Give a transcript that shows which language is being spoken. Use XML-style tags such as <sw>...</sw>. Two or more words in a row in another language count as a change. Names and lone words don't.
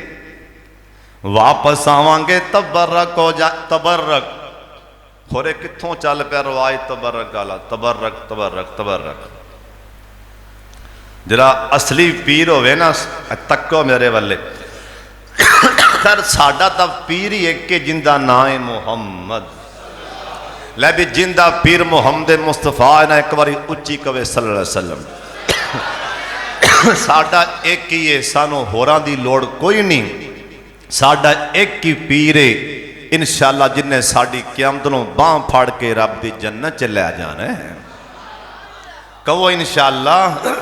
<pa>واپس آواں گے تبرک ہو جا، تبرک ہورے کتھوں چل پیا رواج تبرک والا، تبرک تبرک تبرک. ذرا اصلی پیر ہووے نا تکو میرے والے، خیر ساڈا تاں پیر ہی ایک زندہ نام ہے محمد، لے بھی زندہ پیر محمد مصطفیٰ ہے نا، ایک باری اچی کہوے</pa> <ar>صلى الله عليه وسلم.</ar> <pa>ساڈا ایک ہی ہے، سانوں ہوراں دی لوڑ کوئی نہیں، ساڈا ایک ہی پیر ہے ان شاء اللہ جنہیں ساڈی قیامت نوں بانہہ پھڑ کے رب دی جنت چ لے جانا ہے. کہو ان شاء اللہ.</pa>